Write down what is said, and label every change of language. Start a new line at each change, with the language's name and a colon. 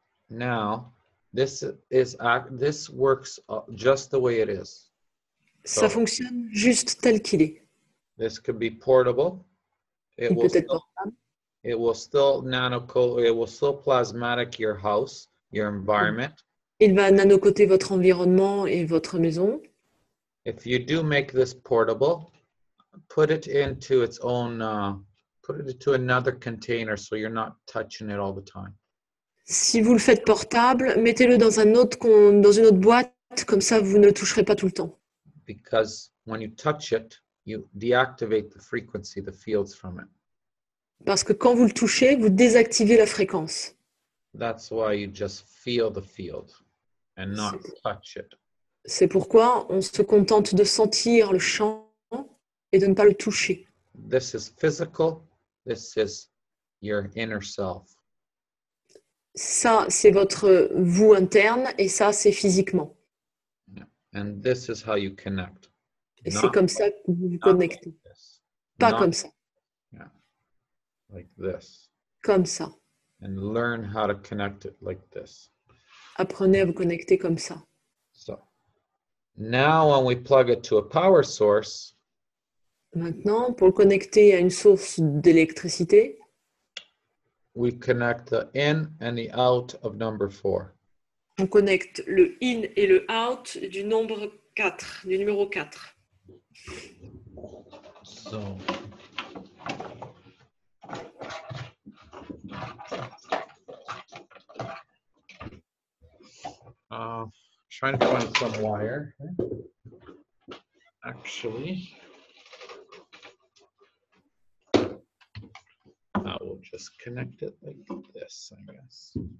English: Now, this works just the way it is.
French: Ça fonctionne juste tel qu'il est.
English: This could be portable. It
French: Il
English: will
French: peut être
English: still,
French: portable.
English: it will still it will still plasmatic your house, your environment.
French: Il va nanocoter votre environnement et votre maison.
English: If you do make this portable, put it into its own, put it into another container so you're not touching it all the time.
French: Si vous le faites portable, mettez-le dans dans une autre boîte, comme ça vous ne le toucherez pas tout le temps.
English: Because when you touch it, you deactivate the frequency, the fields from it.
French: Parce que quand vous le touchez, vous désactivez la fréquence.
English: That's why you just feel the field and not touch it.
French: C'est pourquoi on se contente de sentir le champ et de ne pas le toucher.
English: This is physical. This is your inner self.
French: Ça, c'est votre vous interne et ça, c'est physiquement.
English: And this is how you connect.
French: Et c'est comme ça que vous vous connectez. Pas comme ça.
English: Yeah. Like this.
French: Comme ça.
English: And learn how to connect it like this.
French: Apprenez à vous connecter comme ça.
English: So now when we plug it to a power source,
French: maintenant, pour le connecter à une source d'électricité,
English: we connect the in and the out of number 4.
French: On connecte le in et le out du nombre 4, du numéro 4.
English: So trying to find some wire. Actually, I will just connect it like this, I guess.